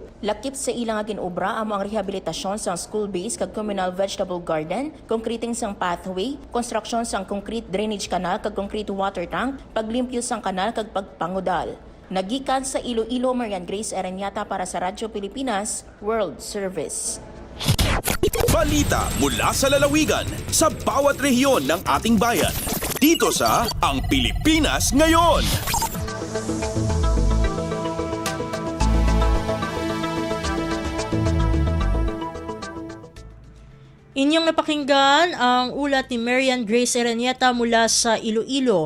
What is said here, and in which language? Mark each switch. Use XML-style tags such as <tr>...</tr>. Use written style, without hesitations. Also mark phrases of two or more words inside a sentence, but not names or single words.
<hil>Lakip sa ilang nga ginobra amo ang rehabilitasyon sang</hil> <en>school base</en> <hil>kag</hil> <en>communal vegetable garden,</en> <hil>concreting sang pathway, construction sang</hil> <en>concrete drainage canal</en> <hil>kag</hil> <en>concrete water tank,</en> <hil>paglimpyo sang kanal kag pagpangudal. Nagikan sa Iloilo, Marian Grace Erenieta para sa Radyo Pilipinas World Service.</hil> <tl>Balita mula sa lalawigan sa bawat rehiyon ng ating bayan. Dito sa Ang Pilipinas Ngayon. Inyong napakinggan ang ulat ni Marian Grace Erenieta mula sa Iloilo.</tl>